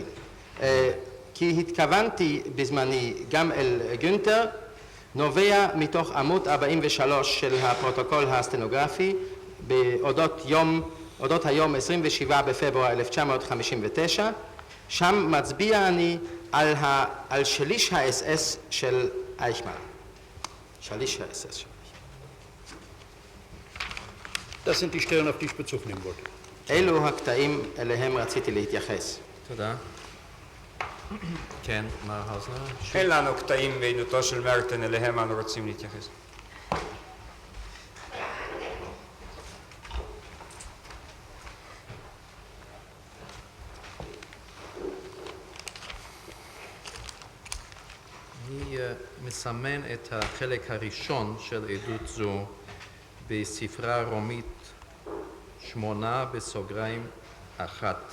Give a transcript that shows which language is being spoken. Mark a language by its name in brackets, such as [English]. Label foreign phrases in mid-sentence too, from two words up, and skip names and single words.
[Hebrew] כי התכוונתי בזמני גם אל גונטר, נובע מתוך עמוד 43 של הפרוטוקול הסטנוגרפי אודות היום 27 בפברואר 1959, שם מצביע אני על שליש האס-אס של אייכמן. שליש האס-אס של [German] Das sind die Stellen, auf die ich Bezug nehmen wollte. [Hebrew] אלו הקטעים אליהם רציתי להתייחס. תודה. כן, מר האוזנר. אין לנו קטעים בעדותו של מרטן, אליהם אנו רוצים להתייחס. אני מסמן את החלק הראשון של עדות זו בספרה רומית 8/1.